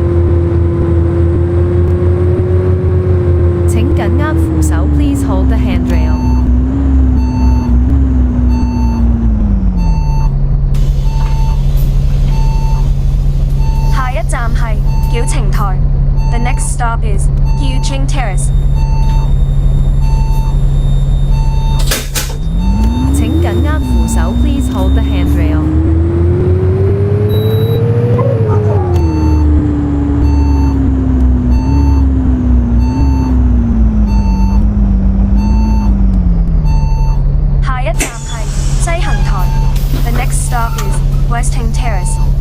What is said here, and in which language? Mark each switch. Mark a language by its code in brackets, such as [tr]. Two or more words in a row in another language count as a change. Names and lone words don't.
[yue] 請緊握扶手 [en] Please hold the handrail. [yue] 下一站係矯情台。 [en] The next stop is Gyuqing Terrace. [yue] 請緊握扶手 [en] Please hold the handrail. [yue] 下一站係西行台。 [en] The next stop is West Hing Terrace.